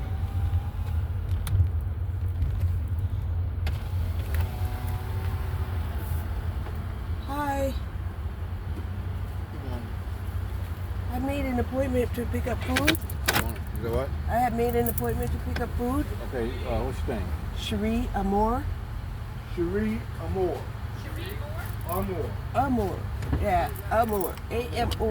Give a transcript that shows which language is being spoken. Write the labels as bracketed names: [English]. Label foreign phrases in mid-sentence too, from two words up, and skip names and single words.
[English] Hi. I made an appointment to pick up food. You know what? I had made an appointment to pick up food. Okay, what's your name? Cherie Amour. Cherie Amour. Amour. Amour. Yeah, Amour. A-M-O-R.